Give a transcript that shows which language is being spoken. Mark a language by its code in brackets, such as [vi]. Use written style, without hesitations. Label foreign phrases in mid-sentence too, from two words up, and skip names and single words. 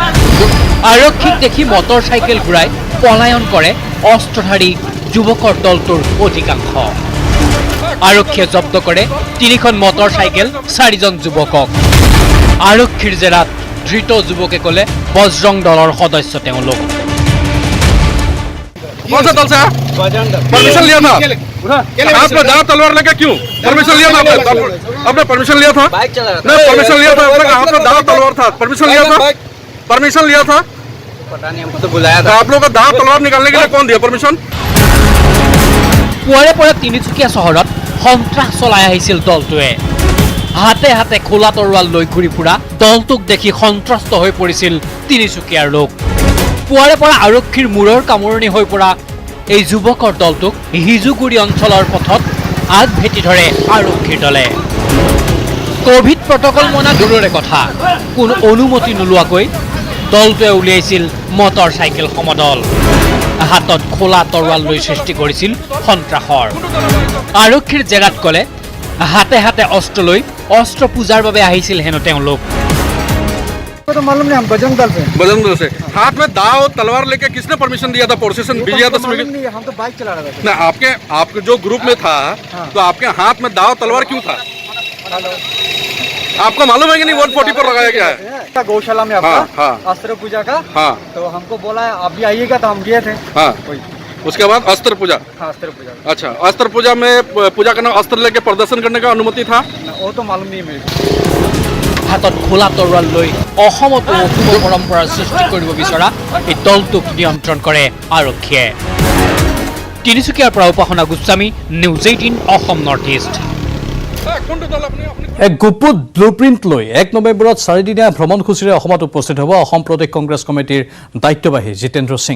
[as] আৰক্ষীক দেখি মটৰ চাইকেল ঘূৰাই পলায়ন কৰে অস্ত্ৰধাৰী যুৱকৰ দলটোৰ অধিকাংশ। আৰক্ষীয়ে জব্দ কৰে 3খন মটৰ চাইকেল, 4জন যুৱকক। আৰক্ষীৰ জেৰাত ধৃত যুৱকে ক'লে বজৰং দলৰ সদস্য তেওঁলোক। [hi] कौन सा दल से है? परमिशन लिया था आपने दाव तलवार लेके क्यों परमिशन लिया था? आपने परमिशन लिया था? नहीं परमिशन लिया था आपने दाव तलवार था, परमिशन लिया था? परमिशन लिया था? पता नहीं, हमको तो बुलाया था। आप लोग का दाव तलवार निकालने के लिए कौन दिया परमिशन? [as] পুৱাৰে পৰা তিনিচুকীয়া চহৰত সন্ত্ৰাস চলাই আহিছিল দলটোৱে। হাতে হাতে খোলা তৰোৱাল লৈ ঘূৰি ফুৰা দলটোক দেখি সন্ত্ৰস্ত হৈ পৰিছিল তিনিচুকীয়াৰ লোক। পুৱাৰে পৰা আৰক্ষীৰ মূৰৰ কামোৰণি হৈ পৰা এই যুৱকৰ দলটোক হিজুগুৰি অঞ্চলৰ পথত আগভেটি ধৰে আৰক্ষীৰ দলে। [en] covid protocol [as] মনা দূৰৰে কথা, কোনো অনুমতি নোলোৱাকৈ দলটোৱে উলিয়াইছিল মটৰ চাইকেল সমদল। হাতত খোলা তৰোৱাল লৈ সৃষ্টি কৰিছিল সন্ত্ৰাসৰ। আৰক্ষীৰ জেৰাত ক'লে হাতে হাতে অস্ত্ৰ লৈ অস্ত্ৰ পূজাৰ বাবে আহিছিল হেনো তেওঁলোক। [hi] तो मालूम नहीं, हम बजरंग दल से हाथ में दाव तलवार लेके किसने परमिशन दिया था प्रोसेशन विजयादशमी के? हम तो बाइक चला रहे थे ना। आपके जो ग्रुप में था तो आपके हाथ में दाव तलवार क्यों था? आपको मालूम है कि नहीं 140 पर लगाया गया है गौशाला में आपका अस्त्र पूजा का? हाँ, तो हमको बोला है आप भी आइएगा, तो हम गए थे। हाँ, उसके बाद अस्त्र पूजा। हाँ, अस्त्र पूजा। अच्छा, अस्त्र पूजा में पूजा करना, अस्त्र लेके प्रदर्शन करने का अनुमति था? वो तो मालूम नहीं मेरे। [as] হাতত খোলা তৰোৱাল লৈ অসমতো অশুভ পৰম্পৰাৰ সৃষ্টি কৰিব বিচৰা এই দলটোক নিয়ন্ত্ৰণ কৰে আৰক্ষীয়ে। তিনিচুকীয়াৰ পৰা উপাসনা গোস্বামী, নিউজ 18 অসম নৰ্থ ইষ্ট। এক গুপুত ব্লুপ্ৰিণ্ট লৈ 1 নৱেম্বৰত 4দিনীয়া ভ্ৰমণসূচীৰে অসমত উপস্থিত হ'ব অসম প্ৰদেশ কংগ্ৰেছ কমিটিৰ দায়িত্ববাহী জিতেন্দ্ৰ সিং।